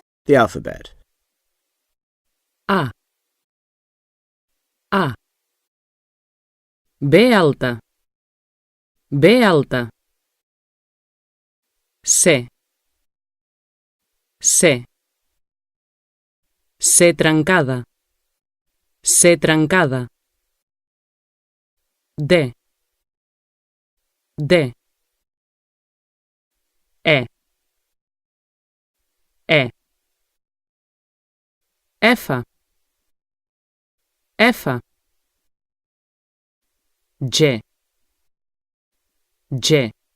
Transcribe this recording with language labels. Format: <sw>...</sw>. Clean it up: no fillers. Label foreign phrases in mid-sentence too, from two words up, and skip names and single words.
<en>the alphabet.</en> <ca>A. A. B alta. B alta. C. C. C trencada. C trencada. D. D. E. E. F. F. G. G.</ca>